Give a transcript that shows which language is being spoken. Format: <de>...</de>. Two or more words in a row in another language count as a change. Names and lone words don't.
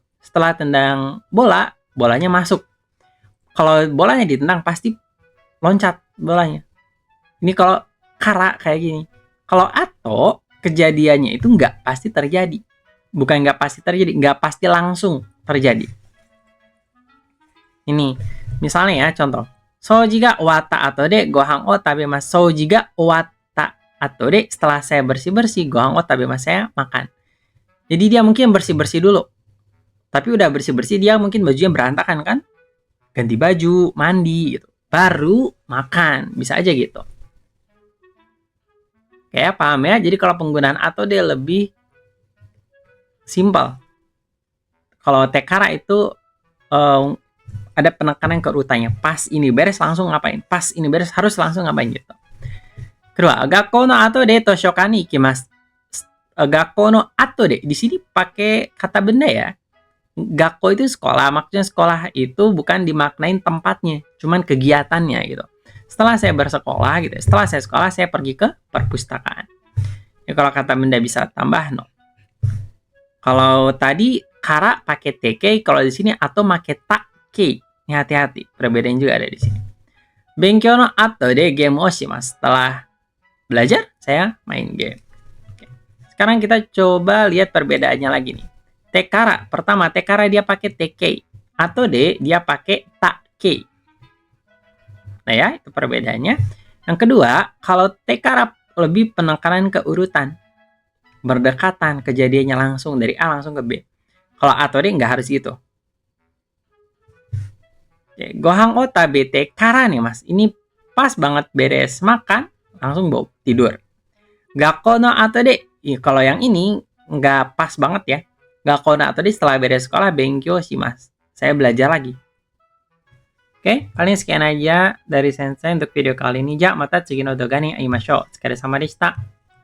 <id>Setelah tendang bola, bolanya masuk. Kalau bolanya ditendang, pasti loncat bolanya. Ini kalau kara kayak gini. Kalau atau, kejadiannya itu nggak pasti terjadi. Bukan nggak pasti terjadi, nggak pasti langsung terjadi. Ini, misalnya ya, contoh.</id> <ja>掃除が終わった後でご飯を食べます. 掃除が終わった後で,</ja> <id>setelah saya bersih-bersih,</id> <ja>ご飯を食べます,</ja> <id>saya makan. Jadi dia mungkin bersih-bersih dulu. Tapi udah bersih-bersih, dia mungkin bajunya berantakan kan? Ganti baju, mandi gitu. Baru makan, bisa aja gitu. Kayak paham ya? Jadi kalau penggunaan atau dia lebih simpel. Kalau tekara itu ada penekanan ke urutannya. Pas ini beres langsung ngapain? Pas ini beres harus langsung ngapain gitu. Kedua,</id> <ja>学校の後で図書館に行きます. 学校の後で,</ja> <id>di sini pakai kata benda ya. Gakko itu sekolah, maksudnya sekolah itu bukan dimaknain tempatnya, cuman kegiatannya gitu. Setelah saya bersekolah gitu, setelah saya sekolah saya pergi ke perpustakaan. Ya kalau kata benda bisa tambah no. Kalau tadi kara pakai tk, kalau di sini atau pakai take. Ini hati-hati, perbedaan juga ada di sini.</id> <ja>勉強の後でゲームをします.</ja> <id>Setelah belajar saya main game. Oke. Sekarang kita coba lihat perbedaannya lagi nih. Tekara, pertama tekara dia pakai tk,</id> <ja>後で</ja> <id>dia pakai take. Nah ya, itu perbedaannya. Yang kedua, kalau tekara lebih penekanan ke urutan, berdekatan, kejadiannya langsung dari A langsung ke B. Kalau</id> <ja>後で</ja> <id>nggak harus gitu. Oke,</id> <ja>ご飯を食べてから</ja> <id>nih mas, ini pas banget beres makan, langsung bawa tidur.</id> <ja>学校の後で,</ja> <id>kalau yang ini nggak pas banget ya.</id> <ja>学校の後で</ja> <id>setelah beres sekolah,</id> <ja>勉強します.</ja> <id>Saya belajar lagi. Oke, paling sekian aja dari Sensei untuk video kali ini.</id> <ja>じゃ、また次の動画で会いましょう. お疲れ様でした.</ja>